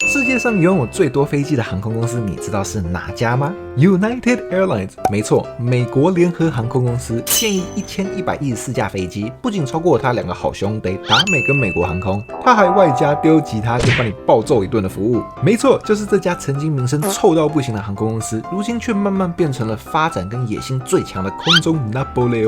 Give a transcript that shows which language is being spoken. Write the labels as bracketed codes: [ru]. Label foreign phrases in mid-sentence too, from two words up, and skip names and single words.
[zh] 世界上擁有最多飛機的航空公司，你知道是哪家嗎？ United Airlines，沒錯，美國聯合航空公司現役1114架飛機，不僅超過他兩個好兄弟達美跟美國航空，他還外加丟吉他就幫你暴揍一頓的服務。沒錯，就是這家曾經名聲臭到不行的航空公司，如今卻慢慢變成了發展跟野心最強的空中拿破崙。